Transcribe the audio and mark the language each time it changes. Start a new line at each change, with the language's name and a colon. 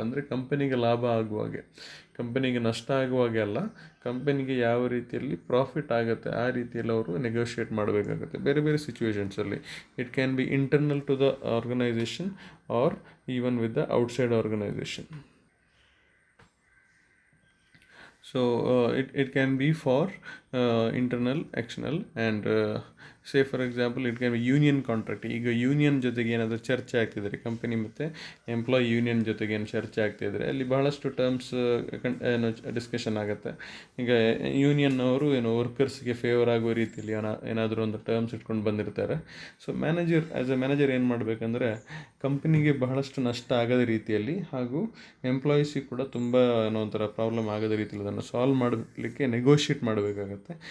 Kannada: ಅಂದರೆ ಕಂಪನಿಗೆ ಲಾಭ ಆಗುವಾಗೆ, ಕಂಪನಿಗೆ ನಷ್ಟ ಆಗುವಾಗೆ ಅಲ್ಲ, ಕಂಪನಿಗೆ ಯಾವ ರೀತಿಯಲ್ಲಿ ಪ್ರಾಫಿಟ್ ಆಗುತ್ತೆ ಆ ರೀತಿಯಲ್ಲಿ ಅವರು ನೆಗೋಷಿಯೇಟ್ ಮಾಡಬೇಕಾಗುತ್ತೆ ಬೇರೆ ಬೇರೆ ಸಿಚುವೇಶನ್ಸಲ್ಲಿ.
English: It can be internal to the organisation or even with the outside organisation. So it can be for internal, external, and say for example it can be union contract.
Kannada: ಈಗ union ಜೊತೆಗೆ ಏನಾದರೂ ಚರ್ಚೆ ಆಗ್ತಿದ್ದಾರೆ, company ಮತ್ತು employee union ಜೊತೆಗೆ ಏನು ಚರ್ಚೆ ಆಗ್ತಿದ್ದಾರೆ, ಅಲ್ಲಿ ಬಹಳಷ್ಟು ಟರ್ಮ್ಸ್ ಡಿಸ್ಕಷನ್ ಆಗುತ್ತೆ. ಈಗ ಯೂನಿಯನ್ನವರು ವರ್ಕರ್ಸ್ಗೆ ಫೇವರ್ ಆಗುವ ರೀತಿಯಲ್ಲಿ ಏನಾದರೂ ಒಂದು ಟರ್ಮ್ಸ್ ಇಟ್ಕೊಂಡು ಬಂದಿರ್ತಾರೆ. ಸೊ
English: as a manager
Kannada: ಏನು ಮಾಡಬೇಕಂದ್ರೆ, ಕಂಪನಿಗೆ ಬಹಳಷ್ಟು ನಷ್ಟ ಆಗದ ರೀತಿಯಲ್ಲಿ ಹಾಗೂ ಎಂಪ್ಲಾಯೀಸಿಗೆ ಕೂಡ ತುಂಬ ಒಂಥರ ಪ್ರಾಬ್ಲಮ್ ಆಗದ ರೀತಿಯಲ್ಲಿ ಅದನ್ನು ಸಾಲ್ವ್ ಮಾಡಲಿಕ್ಕೆ ನೆಗೋಷಿಯೇಟ್ ಮಾಡಬೇಕಾಗತ್ತೆ.